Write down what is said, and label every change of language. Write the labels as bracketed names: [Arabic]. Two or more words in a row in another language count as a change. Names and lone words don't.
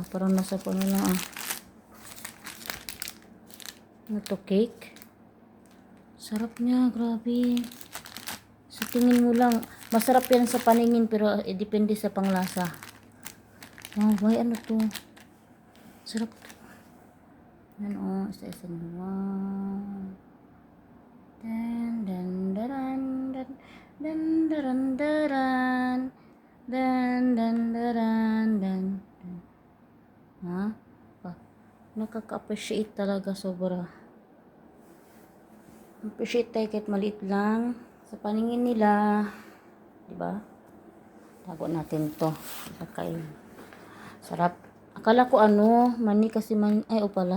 [Filipino] Parang nasa lang Ano to, cake? Sarap niya, grabe. Sa tingin mo lang, masarap yan sa paningin pero depende sa panglasa. Wow, may ano to? Sarap to. Yan isa-isa na. Wow. Dan dan daran dan dan daran daran dan dan daran dan. Ha? Nakaka-appreciate talaga sobra. Appreciate tayo kahit maliit lang sa paningin nila. Diba? Tago natin to. Kakain. Sarap. Akala ko mani kasi mani. Ay, pala.